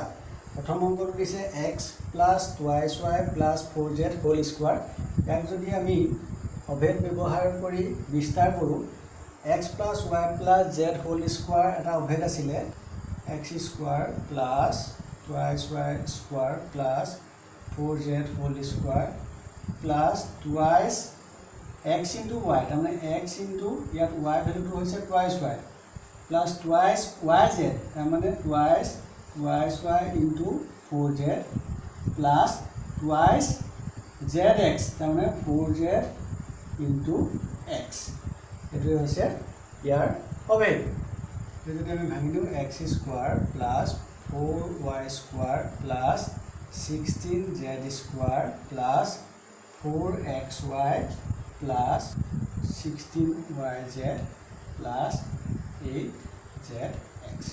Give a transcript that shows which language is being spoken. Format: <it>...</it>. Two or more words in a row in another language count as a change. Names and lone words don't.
<as>প্ৰথম অংকটো দিছে x + 2y + 4z</as> <en>whole square.</en> <as>ইয়াক যদি আমি অভেদ ব্যৱহাৰ কৰি বিস্তাৰ কৰোঁ, x + y + z</as> <en>whole square</en> <as>এটা অভেদ আছিলে x স্কোৱাৰ + 2y স্কোৱাৰ + 4z</as> <en>whole square</en> <as>+ 2y x × y, তাৰমানে x × ইয়াত y ভেলুটো হৈছে 2y + 2yz, তাৰমানে 2y × 4z + 2yzx, তাৰমানে 4z × x। এইটোৱে হৈছে ইয়াৰ অভেদ। যদি আমি ভাঙি দিওঁ x স্কোৱাৰ + 4y স্কোৱাৰ + 16z স্কোৱাৰ + 4xy + 16yz + 8zx।</as>